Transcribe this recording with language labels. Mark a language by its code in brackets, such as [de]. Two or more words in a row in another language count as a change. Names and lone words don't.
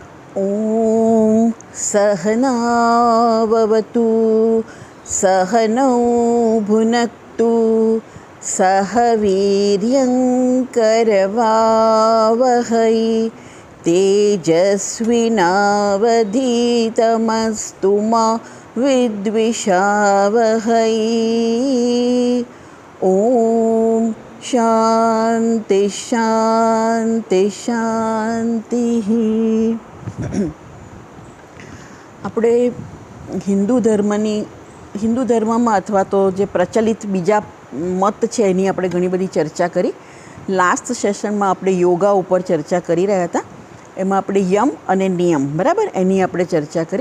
[sa] ॐ सहनाववतु सहनौ भुनक्तु सह वीर्यङ्करवावहै तेजस्विनावधीतमस्तु मा विद्विषावहै। ॐ शान्ति शान्ति शान्तिः। [gu] આપણે હિન્દુ ધર્મમાં અથવા તો જે પ્રચલિત બીજા મત છે એની આપણે ઘણી બધી ચર્ચા કરી. લાસ્ટ સેશનમાં આપણે યોગા ઉપર ચર્ચા કરી રહ્યા હતા. એમાં આપણે યમ અને નિયમ, બરાબર, એની આપણે ચર્ચા કરી.